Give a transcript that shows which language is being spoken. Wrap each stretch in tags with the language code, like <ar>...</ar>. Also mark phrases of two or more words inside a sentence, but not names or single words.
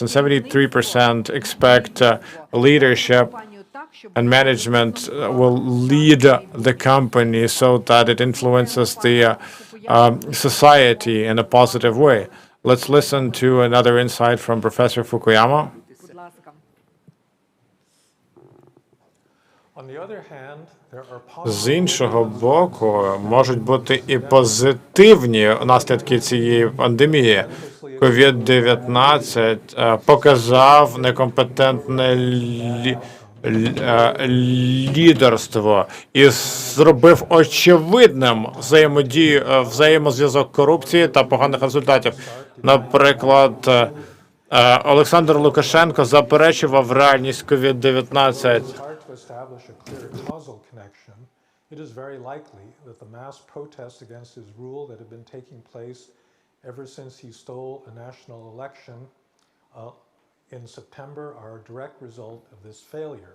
<en>And 73% expect leadership and management will lead the company so that it influences the society in a positive way. Let's listen to another insight from Professor Fukuyama.</en> <uk>З іншого боку, можуть бути і позитивні наслідки цієї пандемії. COVID-19 показав некомпетентне лідерство і зробив очевидним взаємозв'язок корупції та поганих результатів. Наприклад, Олександр Лукашенко заперечував реальність COVID-19.</uk> <en>It is very likely that the mass protests against his rule that have been taking place ever since he stole a national election in September are a direct result of this failure.</en>